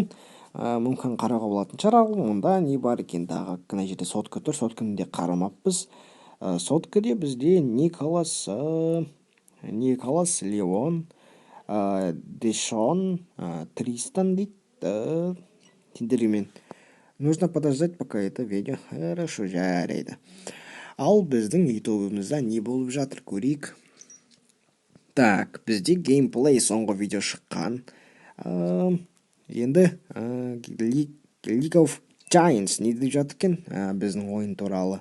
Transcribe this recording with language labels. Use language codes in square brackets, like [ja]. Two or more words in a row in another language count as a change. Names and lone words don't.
[kk] Мүмкін қарауға болатын шығар. Онда не бар екен дағы? Мына жерде сотка тұр. Сотканы де қарамаппыз. Соткаде бізде Николас Леон, Дэшон, Тристан дейді. Тендермен. [ru] Нужно подождать, пока это видео. Хорошо, [kk] жарайды. Ал біздің ютубымызда не болып жатыр көрейік. Так, бізде геймплей соңғы видео шыққан. Енді League of Giants не деп жатыр екен біздің ойын туралы.